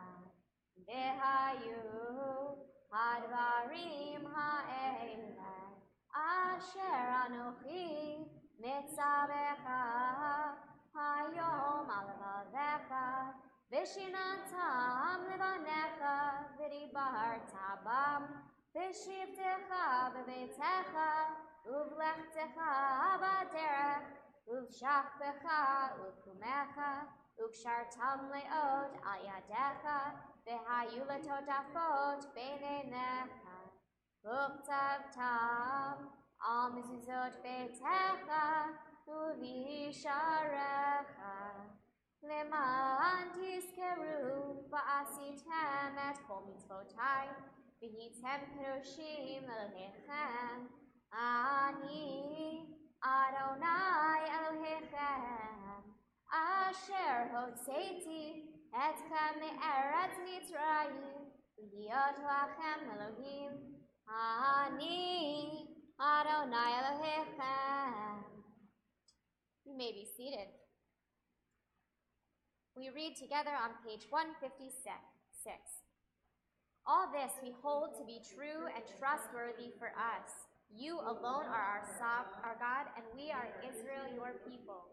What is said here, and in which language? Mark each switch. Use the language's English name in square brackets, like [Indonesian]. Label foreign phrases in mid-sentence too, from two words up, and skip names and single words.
[Hebrew] והיו הדברים האלה אשר אנכי מצוך היום על לבבך ושננתם לבניך ודברת בם בשבתך בביתך ובלכתך בדרך ובשכבך ובקומך וקשרתם לאות על ידך והיו לטטפת בין עיניך וכתבתם על מזזות ביתך ובשעריך למען תזכרו ועשיתם את כל מצותי והייתם קדשים לאלהיכם. אני ה' אלהיכם אשר הוצאתי אתכם מארץ מצרים להיות לכם לאלהים. אני ה' אלהיכם. [English] You may be seated. We read together on page 156. All this we hold to be true and trustworthy for us. You alone are our God, and we are Israel, your people.